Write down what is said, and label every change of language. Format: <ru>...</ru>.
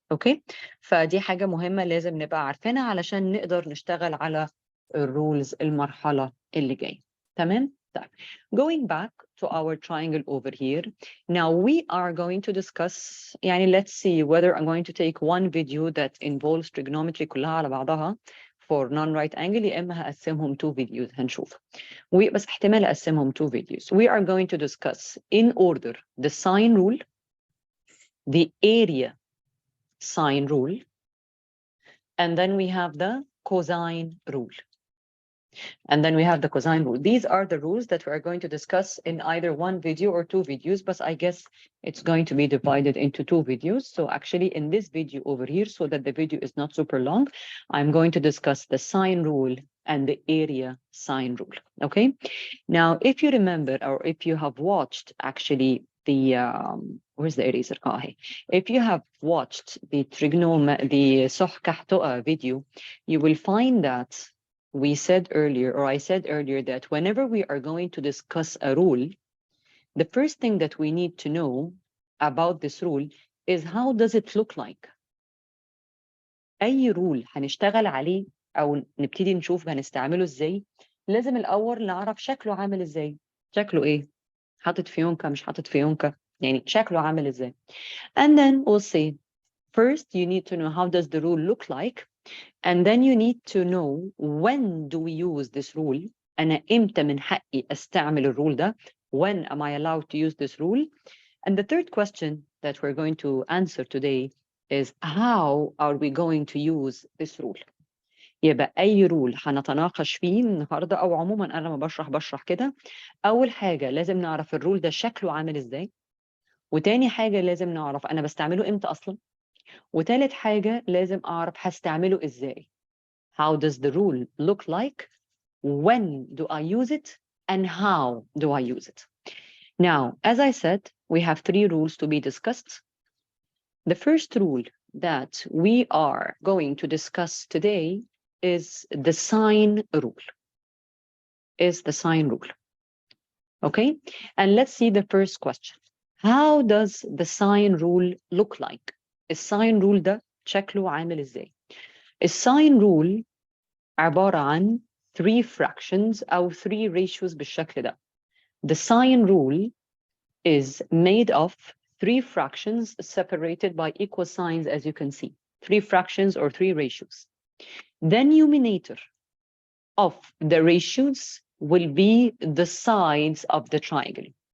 <ar>اوكي فدي حاجة مهمة لازم نبقى عارفينها علشان نقدر نشتغل على الرولز المرحلة اللي جاية. تمام؟ طيب</ar> <en>going back to our triangle over here. Now we are going to discuss</en> <ar>يعني</ar> <en>let's see whether I'm going to take one video that involves trigonometry</en> <ar>كلها على بعضها</ar> <en>for non-right angle</en> <ar>يا إما هقسمهم</ar> <en>two videos</en> <ar>هنشوف. بس احتمال أقسمهم</ar> <en>two videos. We are going to discuss in order the sine rule, the area sine rule, and then we have the cosine rule. And then we have the cosine rule. These are the rules that we are going to discuss in either one video or two videos, but I guess it's going to be divided into two videos. So actually in this video over here, so that the video is not super long, I'm going to discuss the sine rule and the area sine rule, okay? Now, if you remember, or if you have watched actually the, where's the eraser? Oh, hey. If you have watched the</en> <ar>صح كحتوقة</ar> <en>video, you will find that we said earlier, or I said earlier, that whenever we are going to discuss a rule, the first thing that we need to know about this rule is how does it look like?</en> <ar>أي rule هنشتغل عليه أو نبتدي نشوف هنستعمله إزاي، لازم الأول نعرف شكله عامل إزاي. شكله إيه؟ حاطط فيونكة مش حاطط فيونكة، يعني شكله عامل إزاي.</ar> <en>And then we'll see. First, you need to know how does the rule look like. And then you need to know when do we use this rule.</en> <ar>أنا إمتى من حقي أستعمل الرول ده?</ar> <en>When am I allowed to use this rule? And the third question that we're going to answer today is how are we going to use this rule?</en> <ar>يبقى أي رول هنتناقش فيه النهاردة أو عموما أنا لما بشرح كده. أول حاجة لازم نعرف الرول ده شكله عامل إزاي. وتاني حاجة لازم نعرف أنا بستعمله إمتى أصلا. وتالت حاجة لازم أعرف هستعمله إزاي.</ar> <en>How does the rule look like? When do I use it? And how do I use it? Now, as I said, we have three rules to be discussed. The first rule that we are going to discuss today is the sine rule. Okay? And let's see the first question. How does the sine rule look like?</en> <ar>الساين rule ده شكله عامل ازاي؟ الساين rule عبارة عن</ar> <en>3 fractions</en> <ar>أو 3 ratios بالشكل ده.</ar> <en>The sine rule is made of 3 fractions separated by equal signs, as you can see. 3 fractions or 3 ratios. The numerator of the ratios will be the sides of the triangle.</en>